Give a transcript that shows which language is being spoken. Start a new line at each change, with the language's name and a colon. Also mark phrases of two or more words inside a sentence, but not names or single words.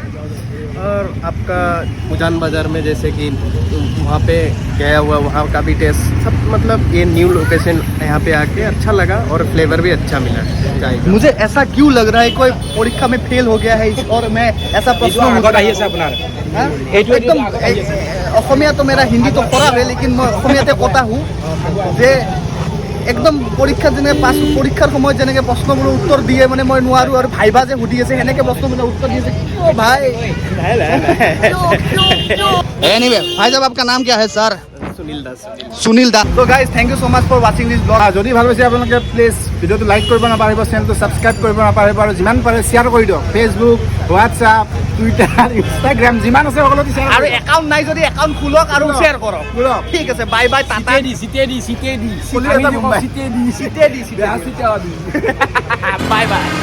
Hindi: और आपका उजान बाज़ार में जैसे कि वहाँ पे गया हुआ, वहाँ का भी टेस्ट सब, मतलब ये न्यू लोकेशन यहाँ पे आके अच्छा लगा और फ्लेवर भी अच्छा मिला चाय का। मुझे ऐसा क्यों लग रहा है कोई परीक्षा में फेल हो गया है और मैं ऐसा प्रश्न एकदम
Assamese: অসমীয়া
Hindi: तो मेरा हिंदी तो खराब है, लेकिन मैं
Assamese: অসমীয়াতে কথা हूँ যে একদম পৰীক্ষাত যেনেকৈ পৰীক্ষাৰ সময়ত যেনেকৈ প্ৰশ্নবোৰৰ উত্তৰ দিয়ে মানে মই নোৱাৰোঁ, আৰু ভাইবা যে সুধি আছে সেনেকৈ প্ৰশ্নবোৰৰ উত্তৰ দি আছে।
Hindi: ओ भाई एनीवे भाई साहब आपका नाम क्या है सर?
English: सुनील दास। तो guys thank you so much for watching this blog.
Assamese: যদি ভাল পাইছে আপোনালোকে প্লিজ ভিডিঅ'টো লাইক কৰিব নাপাহৰিব, চেনেলটো ছাবস্ক্ৰাইব কৰিব নাপাহৰিব, আৰু যিমান পাৰে শ্বেয়াৰ কৰি দিয়ক। ফেচবুক, হোৱাটছআপ, টুইটাৰ, ইনষ্টাগ্ৰাম যিমান আছে সকলোতে শ্বেয়াৰ আৰু একাউণ্ট নাই যদি একাউণ্ট খোলক আৰু শ্বেয়াৰ কৰক।
English: ঠিক আছে, bye bye, tata. bye bye.